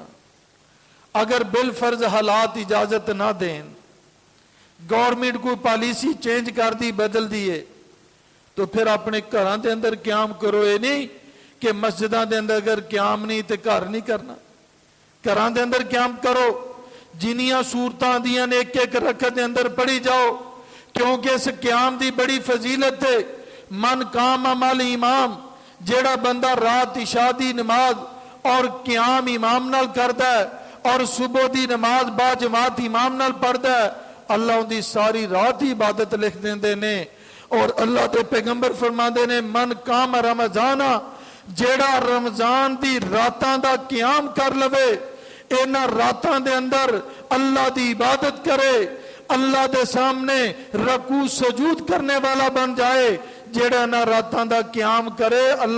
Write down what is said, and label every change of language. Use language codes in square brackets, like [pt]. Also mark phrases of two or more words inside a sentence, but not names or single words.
[pa] اگر بالفرض حالات اجازت نہ دیں، گورنمنٹ کو [en] policy change [pa] کر دی، بدل دیے، تو پھر اپنے گھراں دے اندر قیام کرو. یہ نہیں کہ مسجداں دے اندر اگر قیام نہیں تے گھر نہیں کرنا، گھراں دے اندر قیام کرو. جنیاں صورتاں دیاں نے ایک رکعت دے اندر پڑھی جاؤ، کیونکہ اس قیام دی بڑی فضیلت ہے. [ar] من قام مال امام، [pa] جیڑا بندہ رات عشاء دی نماز اور قیام امام نال کردا ہے اور صبح دی نماز با جماعت امام نال پڑھدا ہے، اللہ ان دی ساری رات ہی عبادت لکھ دیندے نے. اور اللہ دے پیغمبر فرما دے نے [ar] من قام رمضانا، [pa] جیڑا رمضان دی راتاں دا قیام کر لوے، اینا راتاں دے اندر اللہ دی عبادت کرے، اللہ دے سامنے رکوع سجود کرنے والا بن جائے، جیڑا نہ راتاں دا قیام کرے، اللہ